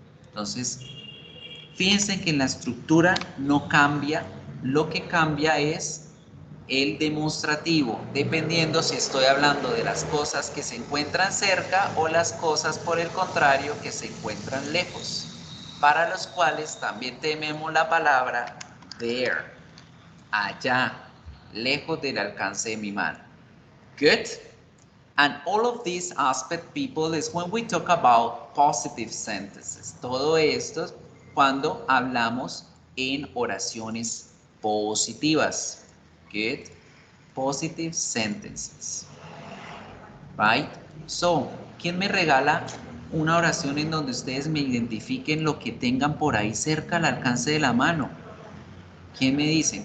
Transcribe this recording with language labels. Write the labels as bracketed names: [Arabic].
[Spanish] Entonces, fíjense que en la estructura no cambia, lo que cambia es el demostrativo, dependiendo si estoy hablando de las cosas que se encuentran cerca o las cosas, por el contrario, que se encuentran lejos, para los cuales también tenemos la palabra there, allá, lejos del alcance de mi mano. [English] Good. And all of these aspect, people, is when we talk about positive sentences. [Spanish] Todo esto cuando hablamos en oraciones positivas. Good. [English] Positive sentences. Right? [Spanish] So, ¿quién me regala una oración en donde ustedes me identifiquen lo que tengan por ahí cerca al alcance de la mano? ¿Quién me dicen?